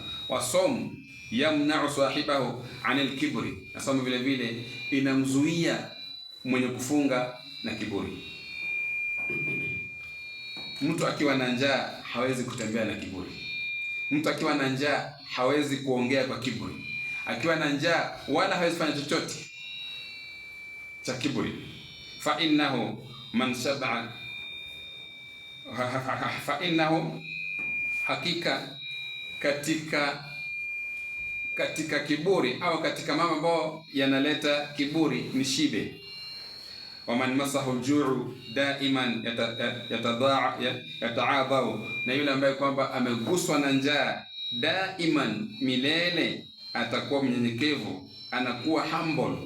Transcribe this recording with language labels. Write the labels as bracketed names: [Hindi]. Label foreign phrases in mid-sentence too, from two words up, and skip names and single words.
[Arabic] والصوم يمنع صاحبه عن الكبر, [Swahili] na somo vile vile inamzuia mwenye kufunga na kiburi. Mtu akiwa na njaa hawezi kutembea na kiburi. Mtu akiwa na njaa hawezi kuongea kwa kiburi. Akiwa na njaa wala hawezi fanya chochote cha kiburi. [Arabic] فإنه من شبع فإنه [Swahili] hakika katika kiburi au katika mambo ambayo yanaleta kiburi ni shibe. [Arabic] ومن مسه الجوع دائما يتواضع, [Swahili] na yule ambaye kwamba ameguswa na njaa daiman milele atakuwa mnyenyekevu, anakuwa humble.